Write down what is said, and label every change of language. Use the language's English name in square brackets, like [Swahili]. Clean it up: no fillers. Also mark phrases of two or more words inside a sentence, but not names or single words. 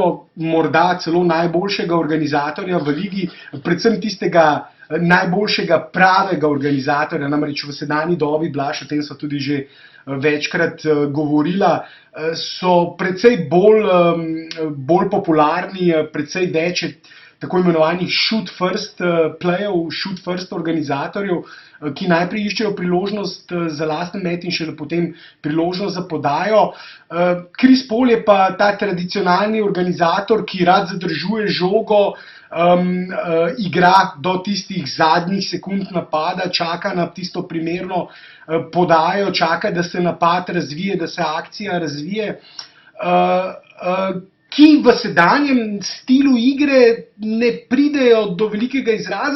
[Slovenian] morda celo najboljšega organizatorja v ligi, predvsem tistega najboljšega pravega organizatorja, namreč v sedanji dobi, Blaž, o tem so tudi že večkrat govorila, so precej bolj popularni, precej več tako imenovanih [English] shoot first playev, shoot first [Slovenian] organizatorjev, ki najprej iščejo priložnost za lasten met in šele potem priložnost za podajo. Chris Paul je pa ta tradicionalni organizator, ki rad zadržuje žogo, igra do tistih zadnjih sekund napada, čaka na tisto primerno podajo, čaka, da se napad razvije, da se akcija razvije, ki v sedanjem stilu igre ne pridejo do velikega izraza.